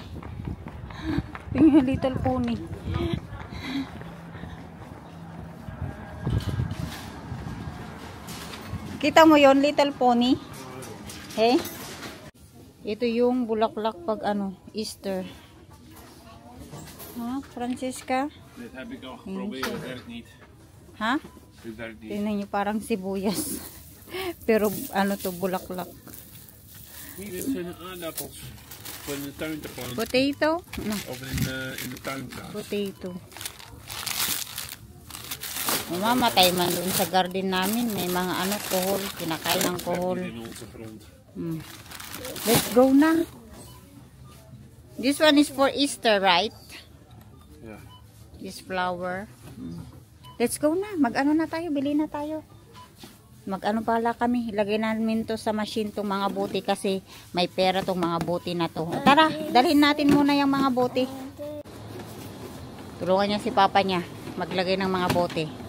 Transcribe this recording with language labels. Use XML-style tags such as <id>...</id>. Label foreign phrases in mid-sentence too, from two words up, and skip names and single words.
<tl>Tingnan, Little Pony. Kita mo yon, Little Pony? Ito yung bulaklak pag Easter. Francisca?</tl> <nl>Dit heb ik al geprobeerd, het werkt niet. Dit werkt niet.</nl> <tl>Tingnan niyo, parang sibuyas. Pero bulaklak.</tl> <nl>Hier, dit zijn aardappels. Voor in de tuin te planten.</nl> <en>Potato? No.</en> <nl>Of in de tuin te.</nl> <en>Potato.</en> <tl>Mamatay man doon sa garden namin. May mga kohol. Kinakain ng kohol.</tl> <nl>In onze grond.</nl> <en>Let's go na. This one is for Easter, right? Yeah. This flower. Let's go</en> <tl>na. Na tayo. Bili na tayo. Pala kami. Ilagay namin to sa machine tong mga bote kasi may pera tong mga bote na to. Tara, dalhin natin muna yung mga bote. Tulungan niya si papa niya maglagay ng mga bote.</tl>